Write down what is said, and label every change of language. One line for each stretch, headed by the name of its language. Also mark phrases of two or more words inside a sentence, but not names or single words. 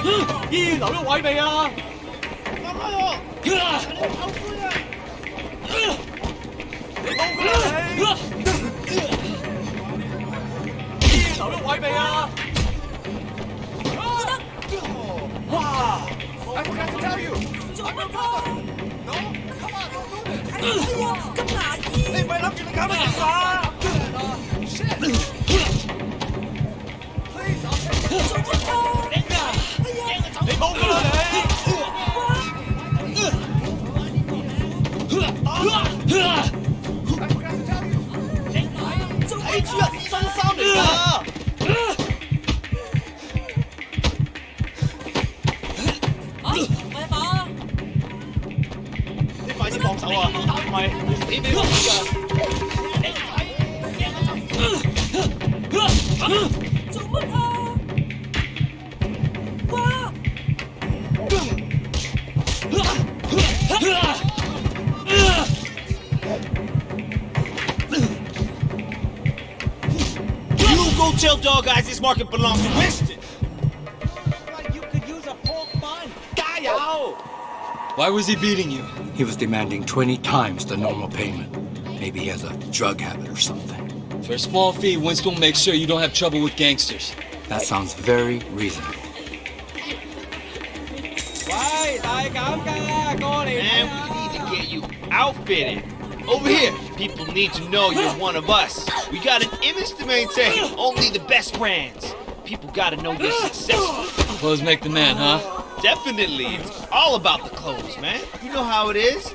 Cantonese: 醫院留咗位未啊？放開我！你後悔啊！你冇佢啦你！醫院留咗位未啊？哇
English: I forgot to tell you.
Cantonese: 做乜㗎？
English: No, come on, don't do this.
Cantonese: 哎呀，咁牙醫！你唔係諗住你搞乜嘢啊？
English: Shit. Please, I'll take it.
Cantonese: 做乜㗎？哎呀，你冇㗎啦你！
English: I forgot to tell you.
Cantonese: 睇住啊，新衫嚟㗎！咪把你快啲放手啊！唔係會死俾我㗎！做乜啊？哇！
English: You go tell Dog Eyes this market belongs to Winston! You could use a pork bun.
Cantonese: 加油！
English: Why was he beating you? He was demanding 20 times the normal payment. Maybe he has a drug habit or something. For a small fee, Winston will make sure you don't have trouble with gangsters. That sounds very reasonable.
Cantonese: 喂，大減價，過嚟
English: Man, we need to get you outfitted. Over here, people need to know you're one of us. We got an image to maintain. Only the best brands. People gotta know you're successful. Clothes make the man, huh? Definitely. It's all about the clothes, man. You know how it is.